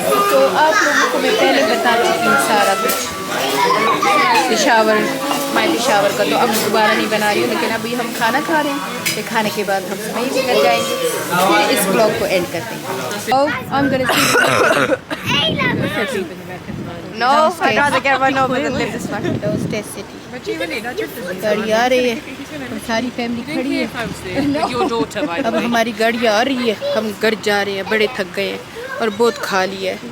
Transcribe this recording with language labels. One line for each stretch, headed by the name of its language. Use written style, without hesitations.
Hindi: तो आप लोगों को मैं पहले बता चुकी हूँ सारा कुछ पेशावर, माई पेशावर का, तो अब दोबारा नहीं बना रही हूँ। लेकिन अभी हम खाना खा रहे हैं, फिर खाने के बाद हम वहीं से घर जाएंगे, फिर इस ब्लॉग को एंड करते हैं।
English: Oh, I'm gonna see No, I'd rather get one over than live this one. Downstairs city.
Hindi: गाड़ी आ रही है, सारी फैमिली खड़ी है। अब हमारी गाड़ी आ रही है, हम घर जा रहे हैं, बड़े थक गए हैं और बहुत खा लिया है।